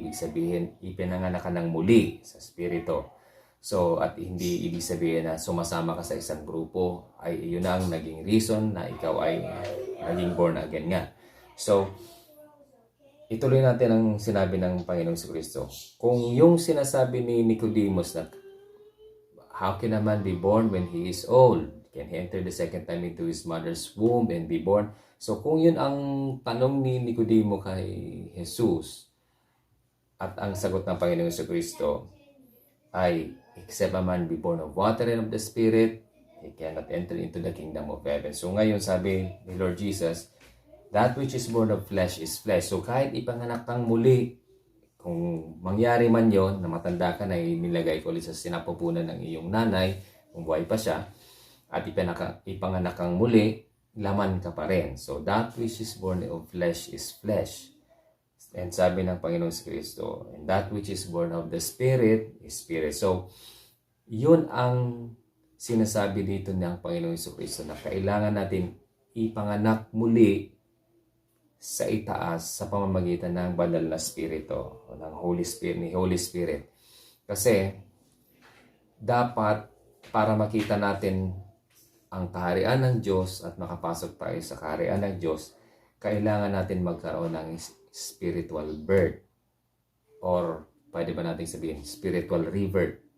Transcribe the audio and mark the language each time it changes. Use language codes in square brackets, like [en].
[tl] Ibig sabihin, ipinanganak ka ng muli sa spirito. So, at hindi ibig sabihin na sumasama ka sa isang grupo, ay yun ang naging reason na ikaw ay naging born again nga. So, ituloy natin ang sinabi ng Panginoong Kristo. Kung yung sinasabi ni Nicodemus na, [en] how can a man be born when he is old? Can he enter the second time into his mother's womb and be born? [tl] So, kung yun ang tanong ni Nicodemo kay Jesus, at ang sagot ng Panginoong Kristo ay, [en] except a man be born of water and of the Spirit, he cannot enter into the kingdom of heaven. [tl] So ngayon sabi ni [en] Lord Jesus, that which is born of flesh is flesh. [tl] So kahit ipanganak kang muli, kung mangyari man yon na matanda ka na nilagay ko ulit sa sinapupunan ng iyong nanay, kung buhay pa siya, at ipanganak kang muli, laman ka pa rin. [en] So that which is born of flesh is flesh. And [tl] sabi ng Panginoong Kristo, [en] and that which is born of the Spirit is Spirit. [tl] So, yun ang sinasabi dito ng Panginoong Kristo na kailangan natin ipanganak muli sa itaas sa pamamagitan ng banal na Spirito o ng Holy Spirit, ni Holy Spirit. Kasi, dapat para makita natin ang kaharian ng Diyos at makapasok tayo sa kaharian ng Diyos, kailangan natin magkaroon ng spiritual birth or pwede ba natin sabihin spiritual rebirth.